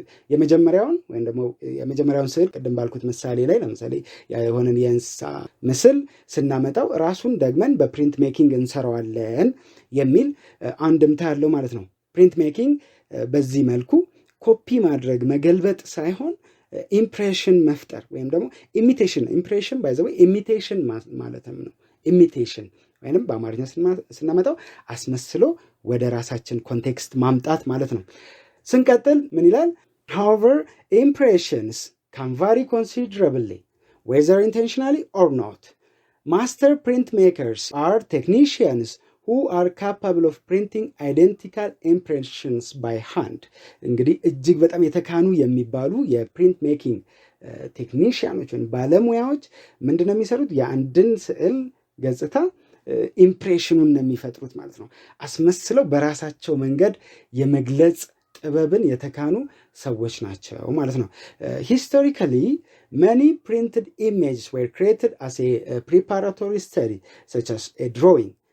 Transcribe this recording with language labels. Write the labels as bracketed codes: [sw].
[am] የመጀመሪያውን ወይም ደግሞ የመጀመሪያውን ስዕል ቅድም ባልኩት ምሳሌ ላይ ለምሳሌ የሆነን የእንስሳ ምስል ስናመጣው ራሱን ደግመን በፕሪንት ሜኪንግ እንሰራዋለን የሚል አንድምታ ያለው ማለት ነው። ፕሪንት ሜኪንግ በዚህ መልኩ ኮፒ ማድረግ መገልበጥ ሳይሆን ኢምፕሬሽን መፍጠር ወይም ደግሞ ኢሚቴሽን። ኢምፕሬሽን ባይ ዘ ወይ ኢሚቴሽን ማለትም ነው። ኢሚቴሽን ወይንም በአማርኛ ስናመጣው አስመስሎ ወደ ራሳችን ኮንቴክስት ማምጣት ማለት ነው። ስንቀጥል ምን ይላል? [en] however impressions can vary considerably whether intentionally or not. master printmakers are technicians who are capable of printing identical impressions by hand። [am] እንግዲህ እጅግ በጣም የተካኑ የሚባሉ የፕሪንት ሜኪንግ ቴክኒሽያኖች ወይም ባለሙያዎች ምንድነው የሚሰሩት? የአንድን ስዕል ገጽታ ኢምፕሬሽኑን ነው የሚፈጥሩት ማለት ነው። አስመስለው በራሳቸው መንገድ የመግለጽ ጥበብን የተካኑ ሰዎች ናቸው ማለት ነው። [en] historically many printed images were created as a preparatory study such as a drawing.